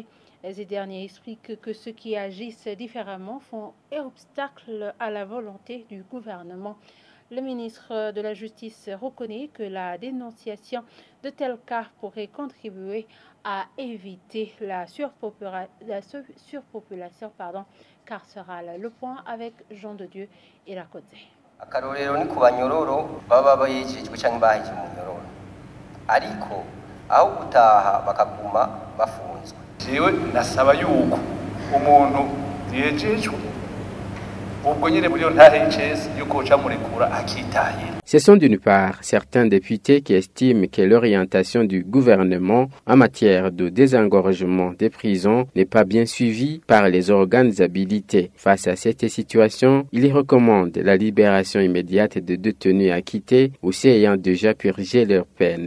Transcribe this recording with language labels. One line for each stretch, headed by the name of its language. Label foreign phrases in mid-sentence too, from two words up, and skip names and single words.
French: Ces derniers expliquent que ceux qui agissent différemment font obstacle à la volonté du gouvernement. Le ministre de la Justice reconnaît que la dénonciation de tels cas pourrait contribuer à éviter la surpopulation carcérale. Le point avec Jean de Dieu et la Côte.
Rundi: akarorero ni ku banyororo baba bayijijwe cyangwa bahije mu nyororo ariko aho gutaha bakaguma bafunzwe. Jewe nasaba yuko umuntu yejejwe ubwo nyine muri yo ntahe y'icese yuko uca murekura akitahira.
French: Ce sont d'une part certains députés qui estiment que l'orientation du gouvernement en matière de désengorgement des prisons n'est pas bien suivie par les organes habilités. Face à cette situation, ils recommandent la libération immédiate de détenus acquittés ou ceux ayant déjà purgé leur peine.